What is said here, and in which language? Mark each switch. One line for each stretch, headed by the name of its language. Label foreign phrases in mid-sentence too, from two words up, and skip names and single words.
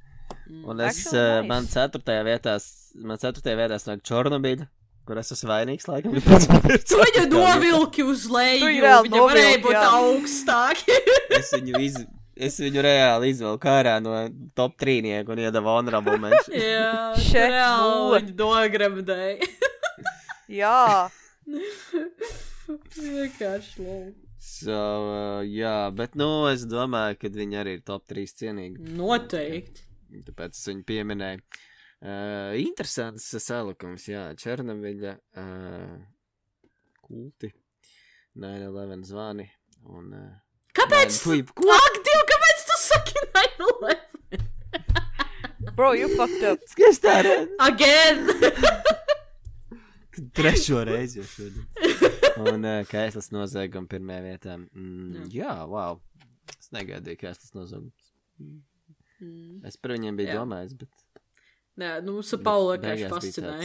Latvian: Un man 4. vietā nāk Čornobīda, kur es esmu vainīgs, laikam. Tu viņu novilki uz leju, viņa varēja būt augstāk. Es viņu reāli izvelku ārā no top 3 un iedavu
English: honorable mention.
Latvian: Jā, reāli viņu dogremdēja. Jā. Vienkārši lol. Jā, bet, es domāju, ka viņi arī ir top 3 cienīgi. Noteikti. Tāpēc es viņu pieminēju. Interesants salikums, jā, Černobiļa, kulti, 9-11 zvani un... Kāpēc? Ak, Diev, kāpēc tu saki 9-11?
English: Bro, you fucked up.
Latvian: Skaties tā redz.
English: Again!
Latvian: 3. reizi jau šodien. Un Kaislas nozieguma 1. vietā. Jā, wow. Es negaidīju Kaislas noziegums. Es par viņiem biju domājis, bet... Nē, mums ar Paulu vienkārši fascinēja.